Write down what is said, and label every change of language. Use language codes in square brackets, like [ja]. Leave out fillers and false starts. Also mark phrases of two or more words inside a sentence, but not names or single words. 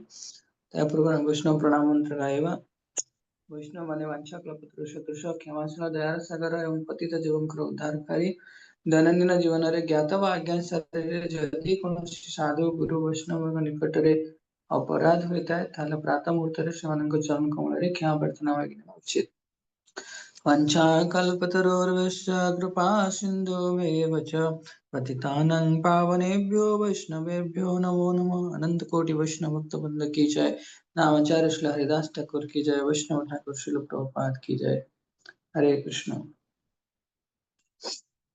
[or] ତା ପୂର୍ବରୁ ବୈଷ୍ଣବ ପ୍ରଣାମ ମନ୍ତ୍ର ଗାଇବା। ବୈଷ୍ଣବ ମାନେ ବାଞ୍ଛା କଳ୍ପତରୁଷ କ୍ଷମାଶୀଳ ଦୟାର ସାଗର ଏବଂ ପତିତ ଜୀବଙ୍କର ଉଦ୍ଧାରକାରୀ ଦୈନନ୍ଦିନ ଜୀବନରେ ଜ୍ଞାତ ବା ଅଜ୍ଞାତ ଯଦି କୌଣସି ସାଧୁ ଗୁରୁ ବୈଷ୍ଣବଙ୍କ ନିକଟରେ ଅପରାଧ ହୋଇଥାଏ ତାହେଲେ ପ୍ରାତ ମୁହୂର୍ତ୍ତରେ ସେମାନଙ୍କ ଚରଣ କମଳରେ କ୍ଷମା ପ୍ରାର୍ଥନା ମାଗିବା ଉଚିତ। [sa] वञ्चाकल्पतरुर्भश्च कृपा सिन्धुभ्येव च पतितानं पावनेभ्यो वैष्णवेभ्यो नमो नमः। [hi] अनंत कोटि वैष्णव भक्त वृंद की जय। नामाचार्य श्री हरिदास ठाकुर की जय। वैष्णव ठाकुर श्रील प्रभुपाद की जय। हरे कृष्ण।